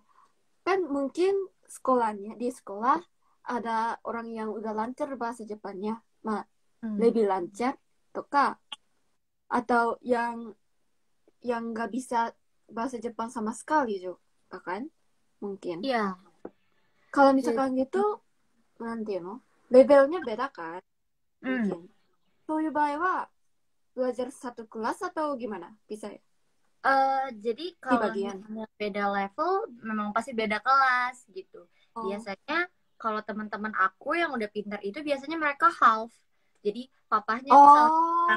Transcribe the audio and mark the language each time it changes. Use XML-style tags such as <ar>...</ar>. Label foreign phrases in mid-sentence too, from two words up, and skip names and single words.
<id>Kan mungkin di sekolah ada orang yang udah lancar bahasa Jepangnya, lebih lancar, tuh kak. Atau yang nggak bisa bahasa Jepang sama sekali juga kan? Mungkin. Iya. Kalau Jadi, misalkan gitu, nanti no, levelnya beda kan? hmm. Mungkin.</id> <ja>そういう場合は</ja> <id>belajar satu kelas atau gimana? Bisa ya? Jadi Di kalau bagian. misalnya beda level, memang pasti beda kelas gitu. Oh. Biasanya kalau teman-teman aku yang udah pintar itu biasanya mereka half. Jadi papahnya misal orang</id>